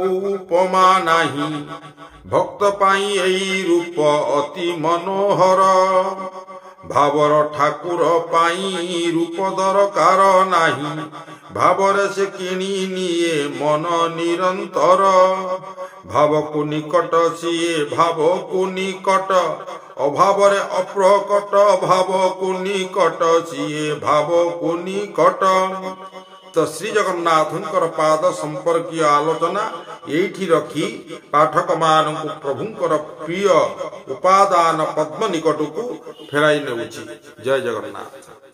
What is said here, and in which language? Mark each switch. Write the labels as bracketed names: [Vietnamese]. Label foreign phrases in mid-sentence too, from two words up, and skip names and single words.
[Odia] ଉପମା ନାହିଁ, ଭକ୍ତ ପାଇଁ ଏହି ରୂପ ଅତି ମନୋହର, ଭାବର ଠାକୁର ପାଇଁ ରୂପ ଦରକାର ନାହିଁ, ଭାବରେ ସେ କିଣି ନିଏ ମନ ନିରନ୍ତର, ଭାବକୁ ନିକଟ ସିଏ ଭାବକୁ ନିକଟ, ଅଭାବରେ ଅପ୍ରକଟ, ଭାବକୁ ନିକଟ ସିଏ ଭାବକୁ ନିକଟ। ତ ଶ୍ରୀ ଜଗନ୍ନାଥଙ୍କର ପାଦ ସମ୍ପର୍କୀୟ ଆଲୋଚନା ଏଠି ରଖି ପାଠକ ମାନଙ୍କୁ ପ୍ରଭୁଙ୍କର ପ୍ରିୟ ଉପାଦାନ ପଦ୍ମ ନିକଟକୁ ଫେରାଇ ନେଉଛି। ଜୟ ଜଗନ୍ନାଥ।